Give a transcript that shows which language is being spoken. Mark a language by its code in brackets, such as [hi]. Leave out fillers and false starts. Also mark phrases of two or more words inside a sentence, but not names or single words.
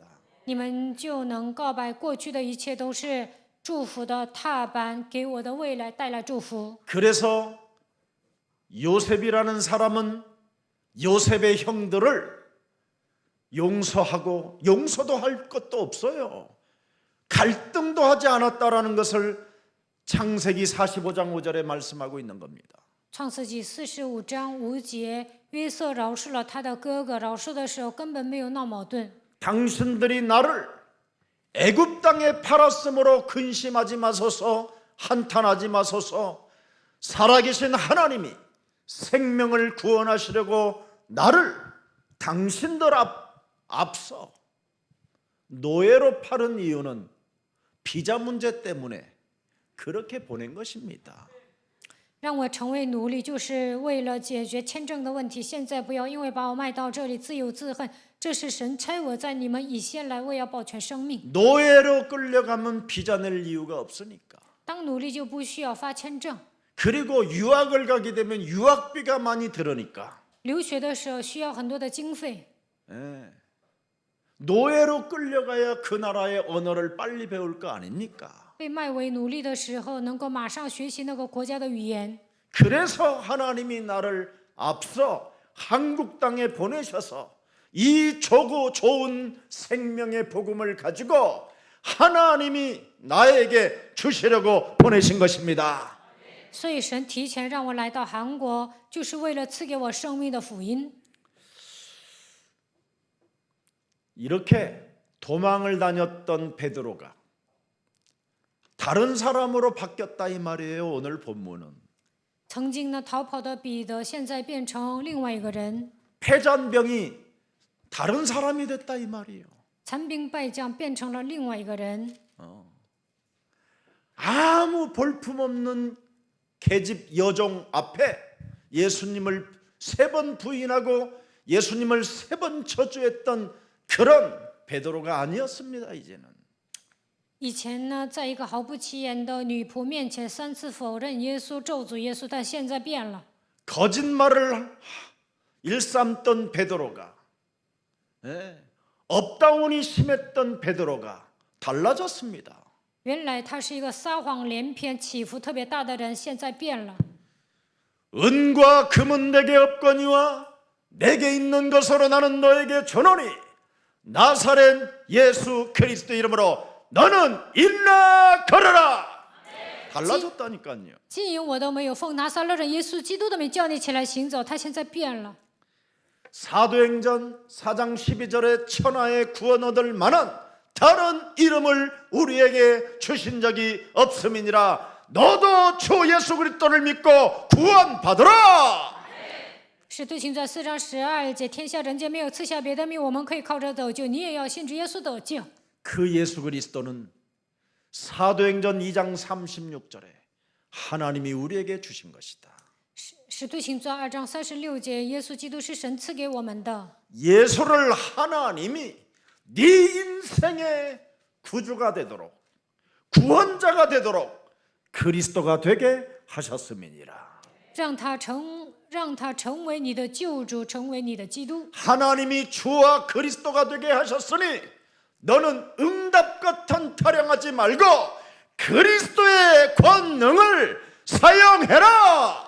[zh] 你们就能告白过去的一切都是祝福的踏板，给我的未来带来祝福。 [ko] 그래서 요셉이라는 사람은 요셉의 형들을 용서하고 용서도 할 것도 없어요. 갈등도 하지 않았다라는 것을 창세기 45장 5절에 말씀하고 있는 겁니다. [zh] 创世纪45章5节，约瑟饶恕了他的哥哥，饶恕的时候根本没有闹矛盾。 [ko] 당신들이 나를 애굽 땅에 팔았으므로 근심하지 마소서 한탄하지 마소서 살아계신 하나님이 생명을 구원하시려고 나를 당신들 앞서 노예로 팔은 이유는 비자 문제 때문에 그렇게 보낸 것입니다. [zh] 让我成为奴隶，就是为了解决签证的问题。现在不要因为把我卖到这里自由自恨，这是神差我在你们以先来，为要保全生命。 [ko] 노예로 끌려가면 비자 낼 이유가 없으니까. [zh] 当奴隶就不需要发签证， [ko] 그리고 유학을 가게 되면 유학비가 많이 들으니까 [zh] 留学的时候需要很多的经费。 [ko] 예. 노예로 끌려가야 그 나라의 언어를 빨리 배울 거 아닙니까? [zh] 被卖为奴隶的时候，能够马上学习那个国家的语言。 [ko] 그래서 하나님이 나를 앞서 한국 땅에 보내셔서 이 좋은 생명의 복음을 가지고 하나님이 나에게 주시려고 보내신 것입니다. [zh] 所以神提前让我来到韩国，就是为了赐给我生命的福音。 [ko] 이렇게 도망을 다녔던 베드로가 다른 사람으로 바뀌었다 이 말이에요. 오늘 본문은 [zh] 曾经呢逃跑的彼得，现在变成另外一个人， [ko] 패잔병이 다른 사람이 됐다 이 말이에요. [zh] 残兵败将变成了另外一个人。 [ko] 아무 볼품없는 계집 여종 앞에 예수님을 3번 부인하고 예수님을 3번 저주했던 그런 베드로가 아니었습니다. 이제는 [zh] 以前呢，在一个毫不起眼的女仆面前3次否认耶稣、咒诅耶稣，但现在变了。 [ko] 거짓말을 일삼던 베드로가 업다운이 심했던 베드로가 달라졌습니다. [zh] 原来他是一个撒谎连篇、起伏特别大的人，现在变了。 [ko] 은과 금은 내게 없거니와 내게 있는 것으로 나는 너에게 주노니 나사렛 예수 그리스도 이름으로 너는 일어나 걸어라. 달라졌다니까요. [zh] 金银我都没有，奉拿撒勒人耶稣基督的名叫你起来行走。他现在变了。 [ko] 사도행전 4장 12절에 천하의 구원 얻을 만한 다른 이름을 우리에게 주신 적이 없음이니라. 너도 주 예수 그리스도를 믿고 구원받으라. [zh] 使徒行传4章12节，天下人间没有赐下别的名，我们可以靠着得救。你也要信主耶稣得救。 [ko] 그 예수 그리스도는 사도행전 2장 36절에 하나님이 우리에게 주신 것이다. [zh] 使徒行传2章36节，耶稣基督是神赐给我们的。 [ko] 예수를 하나님이 네 인생의 구주가 되도록 구원자가 되도록 그리스도가 되게 하셨음이니라. [zh] 让他成为你的救主，成为你的基督。 [ko] 하나님이 주와 그리스도가 되게 하셨으니 너는 응답 같은 타령하지 말고 그리스도의 권능을 사용해라.